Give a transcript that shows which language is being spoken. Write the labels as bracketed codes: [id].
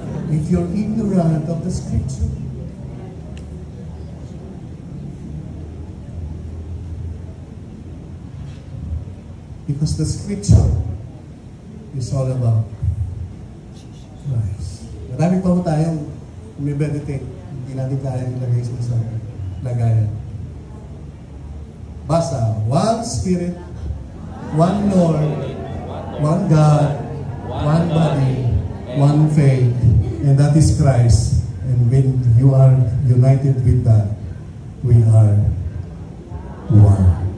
[en] If you're ignorant of the Scripture. Because the Scripture is all about Christ. [tl] Marami pa po tayong meditate. Hindi natin kaya nilagay sa isang lagayan. [en] Basa, one Spirit, one Lord, one God, one body, one faith, and that is Christ. And when you are united with that, we are one.